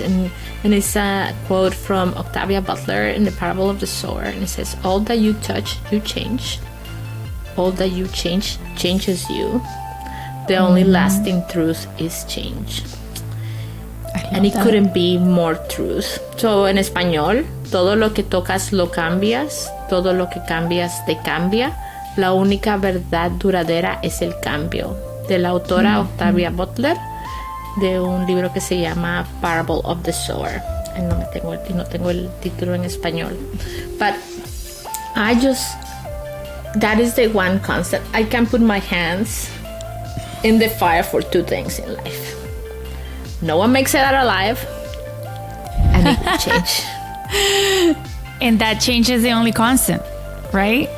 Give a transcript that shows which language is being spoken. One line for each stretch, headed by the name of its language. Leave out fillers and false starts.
English: And it's a quote from Octavia Butler in the Parable of the Sower, and it says, "All that you touch, you change. All that you change changes you. The only lasting truth is change." And it couldn't be more truth.
Spanish: So en español, todo lo que tocas lo cambias, todo lo que cambias te cambia. La única verdad duradera es el cambio. De la autora Octavia Butler, de un libro que se llama Parable of the Sower. No tengo el título en español.
English: But that is the one concept. I can put my hands in the fire for two things in life. No one makes it out alive, and it will change. And that change is the only constant, right?